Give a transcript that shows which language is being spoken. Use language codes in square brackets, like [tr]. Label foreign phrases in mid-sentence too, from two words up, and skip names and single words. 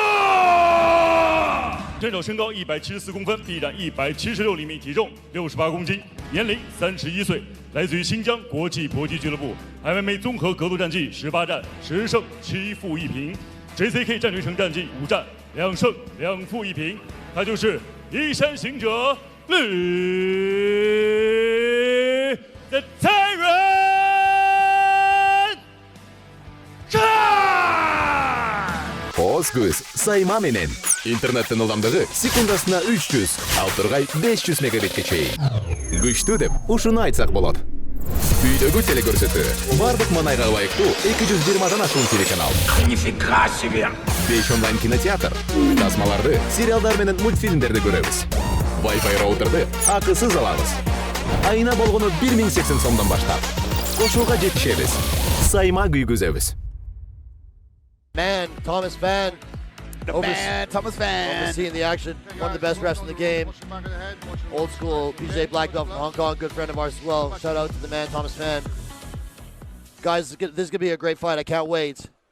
[zh] 选手身高174公分，臂展176厘米，体重68公斤，年龄31岁，来自于新疆国际搏击俱乐部。MMA 综合格斗战绩18战10胜7负1平 ，JCK 战局成战绩5战2胜2负1平，他就是移山行者绿的泰人。 [ky] Озгүз сайма менен интернеттин ылдамдыгы секундасына 300, ал тургай 500 мегабитке чейин. Күчтүү деп ушуну айтсак болот. Үйдөгү телекөрсөтүү бардык манайга ылайыктуу 220дан ашуун телеканал. [ru] Нифига себе! [ky] 5 онлайн кинотеатр. Тасмаларды, сериалдар менен мультфильмдерди көрөбүз. Wi-Fi роутерди акысыз алабыз. Айына болгону 1080 сомдон баштап. Кошууга жетишебиз. Сайма күйгүзөбүз. [en] Man, Thomas Van. Thomas Van. Overseeing the action. One of the best refs in the game. Old school BJ black belt from Hong Kong. Good friend of ours as well. Shout out to the man, Thomas Van. Guys, this is going to be a great fight. I can't wait.